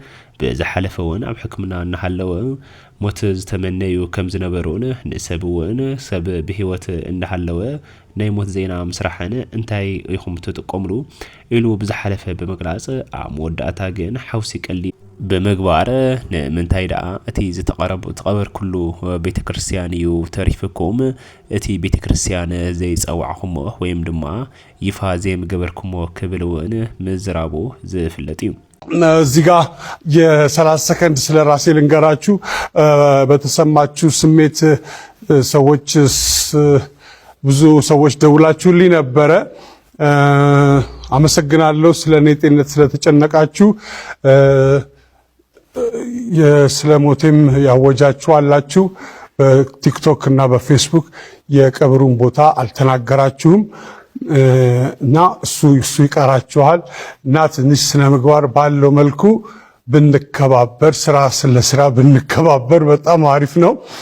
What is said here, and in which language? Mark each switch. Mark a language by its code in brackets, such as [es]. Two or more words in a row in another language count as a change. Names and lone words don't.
[ti] በዝሓለፈውን ኣብ ሕክምና እናሃለወ ሞት ዝተመነዩ ከም ዝነበሩን ንሰብውን ሰብ ብህይወት እንዳሃለወ ናይ ሞት ዜና ምስራሕን እንታይ ይኹም ትጥቀምሉ ኢሉ ብዝሓለፈ በመግላጽ መወዳእታ ግን ሓውሲ ቀሊ በመግባር ንምንታይ ደኣ እቲ ዝተቀበር ኩሉ ቤተክርስቲያን እዩ ተሪፍኩም እቲ ቤተክርስቲያን ዘይጸዋዕኹም ወይም ድማ ይፋ ዘይምገበርኩም ክብልውን ምዝራቡ ዝፍለጥ እዩ [am] እዚህ ጋር የ30 ሰከንድ ስለ ራሴ ልንገራችሁ በተሰማችሁ ስሜት ሰዎች ብዙ ሰዎች ደውላችሁልኝ ነበረ አመሰግናለሁ ስለኔ ጤንነት ስለተጨነቃችሁ የስለሞቴም ያወጃችሁ አላችሁ በቲክቶክ እና በፌስቡክ የቀብሩን ቦታ አልተናገራችሁም እና እሱ ይቀራችኋል እና ትንሽ ስነ ምግባር ባለው መልኩ ብንከባበር ስራ ብንከባበር በጣም አሪፍ ነው